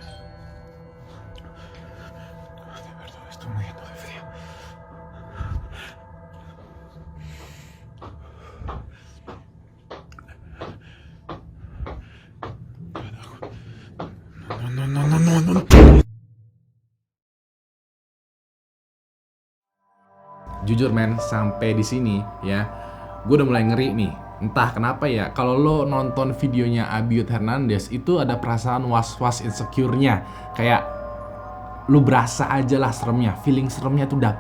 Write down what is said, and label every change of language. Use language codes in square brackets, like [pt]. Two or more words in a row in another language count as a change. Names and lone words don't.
[es] De verdad, estoy muriendo de frío. No. [id] Jujur men, sampai di sini ya, gue udah mulai ngeri nih. Entah kenapa ya, kalau lo nonton videonya Abiud Hernandez itu ada perasaan was-was insecure-nya. Kayak lu berasa aja lah seremnya, feeling seremnya tuh dapet.